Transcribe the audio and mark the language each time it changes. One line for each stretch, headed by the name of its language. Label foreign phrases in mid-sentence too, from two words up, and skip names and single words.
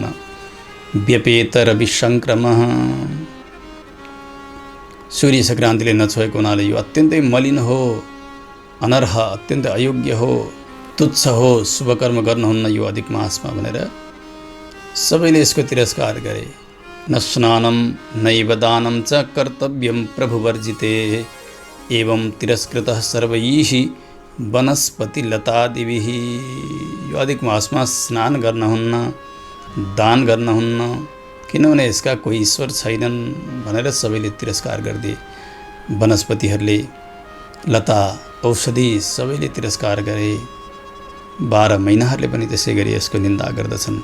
Sanskrit: व्यपेत रवि सङ्क्रमः,
Nepali: सूर्य सङ्क्रान्तिले नछोएको हुनाले यो अत्यन्तै मलिन हो, अनर्ह, अत्यन्तै अयोग्य हो, तुच्छ हो, शुभकर्म गर्नुहुन्न यो अधिक मासमा भनेर सबैले यसको तिरस्कार गरे।
Sanskrit: न स्नानं नैव दानं च कर्तव्यं प्रभुवर्जिते, एवं तिरस्कृतः सर्वैः वनस्पतिलतादिभिः।
Nepali: यो अधिक मासमा स्नान गर्नुहुन्न, दान गर्नुहुन्न, किनभने यसका कोही ईश्वर छैनन् भनेर सबैले तिरस्कार गरिदिए। वनस्पतिहरूले, लता औषधि सबैले तिरस्कार गरे। 12 महिनाहरूले पनि त्यसै गरी यसको निन्दा गर्दछन्।